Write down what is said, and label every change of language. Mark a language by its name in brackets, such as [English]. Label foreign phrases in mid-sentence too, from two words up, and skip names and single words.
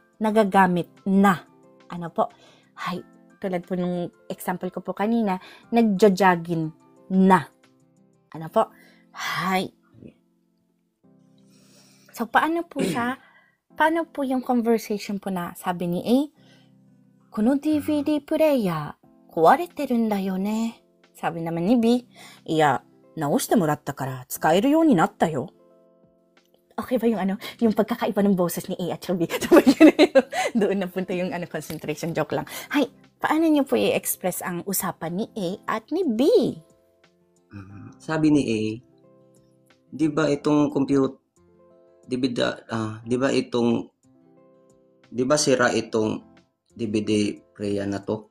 [Filipino] Nagagamit na. Ano po? Hay, tulad po nung example ko po kanina, nagja-jogging na. Ano po? Hay. So, paano po siya? Paano po yung conversation po na sabi ni A? [Japanese] Kono [English] DVD player, [Japanese] 壊れてるんだよね. [Filipino] Sabi naman ni B, [Japanese] いや、直してもらったから使えるようになったよ. [Filipino] Okay ba yung yung pagkakaiba ng boses ni A at B? Doon na punta yung concentration, joke lang. Hay, paano niyo po i-express ang usapan ni A at ni B? Sabi ni A, di ba itong computer, di ba sira itong DVD player na to?